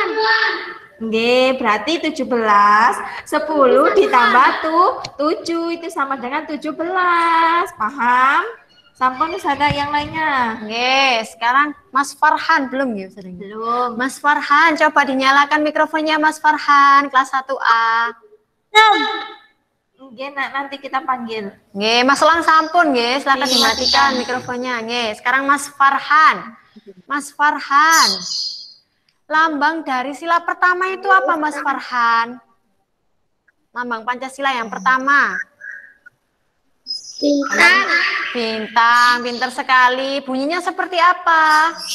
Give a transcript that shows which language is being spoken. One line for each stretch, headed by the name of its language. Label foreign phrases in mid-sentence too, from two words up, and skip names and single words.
Indonesian: Nggih, berarti 17, 10 ditambah 7 itu sama dengan 17. Paham? Sampun Ustazah yang lainnya. Nggih, sekarang Mas Farhan belum nggih Ustazah? Belum. Mas Farhan, coba dinyalakan mikrofonnya Mas Farhan, kelas 1A. Nggih, nanti kita panggil.
Javanese: Nggih, Mas Elang sampun nggih,
Indonesian: silakan dimatikan mikrofonnya. Nggih, sekarang Mas Farhan. Mas Farhan. Lambang dari sila pertama itu apa Mas Farhan? Lambang Pancasila yang pertama. Bintang. Bintang, pintar sekali. Bunyinya seperti apa?